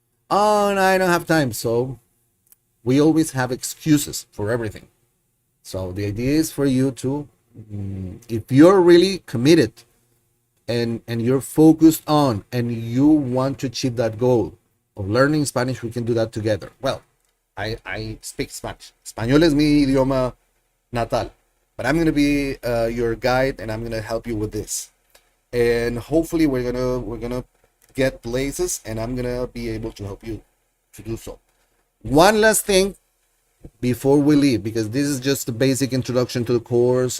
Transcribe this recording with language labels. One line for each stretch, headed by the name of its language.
English: Oh, and I don't have time. So we always have excuses for everything. So the idea is for you to, if you're really committed and you're focused on, and you want to achieve that goal of learning Spanish, we can do that together. Well, I speak Spanish.
Spanish: Español es mi idioma natal.
English: But I'm going to be your guide, and I'm going to help you with this. And hopefully we're gonna get places, and I'm going to be able to help you to do so. One last thing before we leave, because this is just a basic introduction to the course.